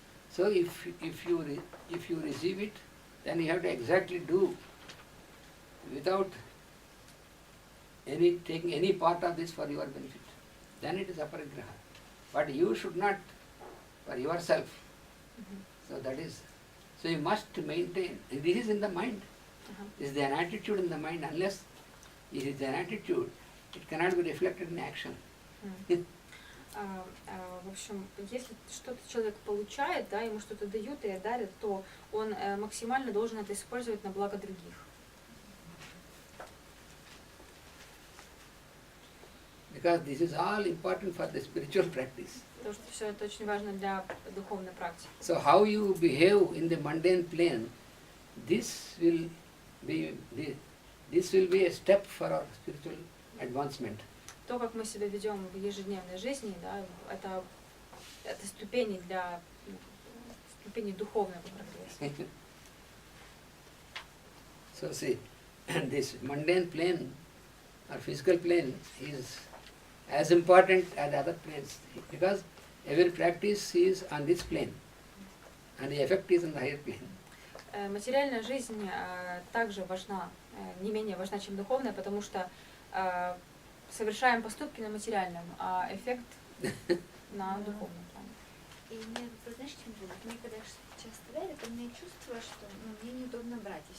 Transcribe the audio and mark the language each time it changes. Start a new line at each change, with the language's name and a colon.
English: So if you receive it, then you have to exactly do without taking any part of this for your benefit. Then it is aparigraha. But you should not for yourself. So that is, so you must maintain, this is in the mind. This is an attitude in the mind. Unless it is an attitude, it cannot be reflected in action.
Russian: В общем, если что-то человек получает, да, ему что-то дают и дарят, то он максимально должен это использовать на благо других.
English: Because this is all important for the spiritual practice.
Russian: Потому что все это очень важно для духовной практики.
English: So how you behave in the mundane plane, this will be a step for our spiritual advancement.
Russian: То, как мы себя ведем в ежедневной жизни, да, это ступени для ступени духовного прогресса.
English: So see, this mundane plane or physical plane is as important as other planes because every practice is on this plane and the effect is on the higher plane.
Russian: Материальная жизнь также важна, не менее важна, чем духовная, потому что совершаем поступки на материальном, а эффект на духовном плане. И мне, знаешь, чем было? Мне когда часто дарят, у меня чувство, что мне неудобно брать.